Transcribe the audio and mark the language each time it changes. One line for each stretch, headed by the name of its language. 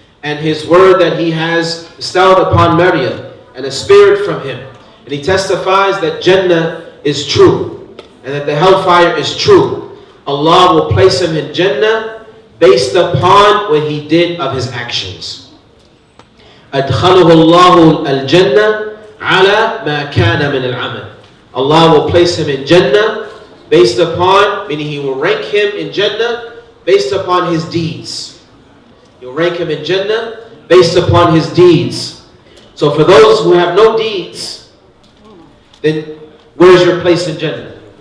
English: And his word that he has bestowed upon Maryam, and a spirit from him. And he testifies that Jannah is true, and that the hellfire is true. Allah will place him in Jannah based upon what he did of his actions.
Arabic: أدخله الله الجنة على ما كان من العمل.
English: Allah will place him in Jannah based upon, meaning he will rank him in Jannah based upon his deeds. He'll rank him in Jannah based upon his deeds. So for those who have no deeds, then where's your place in Jannah?